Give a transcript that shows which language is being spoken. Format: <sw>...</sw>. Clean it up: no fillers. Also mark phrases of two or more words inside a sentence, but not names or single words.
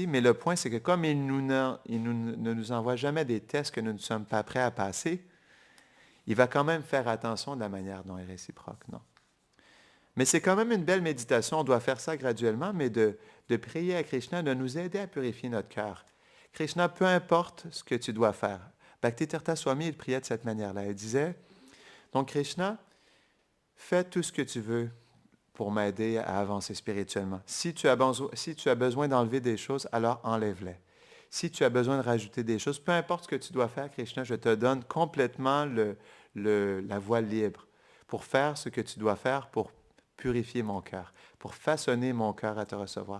<fr>Mais le point, c'est que comme il ne nous envoie jamais des tests que nous ne sommes pas prêts à passer, il va quand même faire attention de la manière dont il est réciproque. Non? Mais c'est quand même une belle méditation. On doit faire ça graduellement, mais de prier à Krishna, de nous aider à purifier notre cœur. Krishna, peu importe ce que tu dois faire. Bhakti-tirtha Swami, il priait de cette manière-là. Il disait, donc Krishna, fais tout ce que tu veux pour m'aider à avancer spirituellement. Si tu as besoin d'enlever des choses, alors enlève-les. Si tu as besoin de rajouter des choses, peu importe ce que tu dois faire, Krishna, je te donne complètement la voie libre pour faire ce que tu dois faire pour purifier mon cœur, pour façonner mon cœur à te recevoir.</fr>